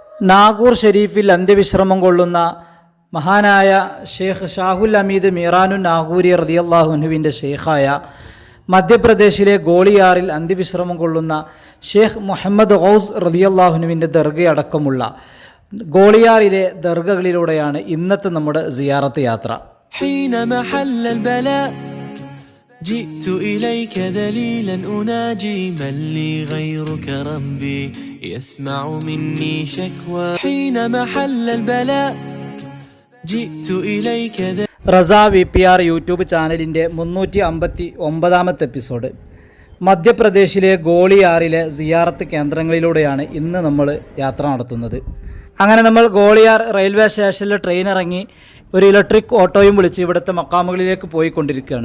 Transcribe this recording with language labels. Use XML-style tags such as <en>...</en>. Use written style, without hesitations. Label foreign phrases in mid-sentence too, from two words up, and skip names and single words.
<ml>നാഗൂർ ഷെരീഫിൽ അന്ത്യവിശ്രമം കൊള്ളുന്ന മഹാനായ ഷെയ്ഖ് ഷാഹുൽ ഹമീദ് മീറാനുൻ നാഗൂരി</ml> <ar>رضي الله عنه</ar> <ml>ഷെയ്ഖായ മധ്യപ്രദേശിലെ ഗോളിയാറിൽ അന്ത്യവിശ്രമം കൊള്ളുന്ന ഷെയ്ഖ് മുഹമ്മദ് ഗൗസ്</ml> <ar>رضي الله عنه</ar> <ml>ദർഗയടക്കമുള്ള ഗോളിയാറിലെ ദർഗകളിലൂടെയാണ് ഇന്നത്തെ നമ്മുടെ സിയാറത്ത് യാത്ര.</ml> <ar>جئت إليك ذليلا أناجي من لي غيرك ربي يسمع مني شكوى حين محل البلاء جئت إليك</ar> <ml>റസ VPR</ml> <en>YouTube channel</en> <ml>359ാമത്തെ എപ്പിസോഡ്. മധ്യപ്രദേശിലെ ഗോളിയാറിലെ സിയാറത്ത് കേന്ദ്രങ്ങളിലൂടെയാണ് ഇന്ന് നമ്മൾ യാത്ര നടത്തുന്നത്. അങ്ങനെ നമ്മൾ ഗോളിയാർ</ml> <en>railway station train</en> <ml>ഇറങ്ങി ഒരു</ml> <en>electric auto</en> <ml>വിളിച്ച് ഇവിടുത്തെ മക്കാമുകളിലേക്ക് പോയിക്കൊണ്ടിരിക്കുകയാണ്.</ml>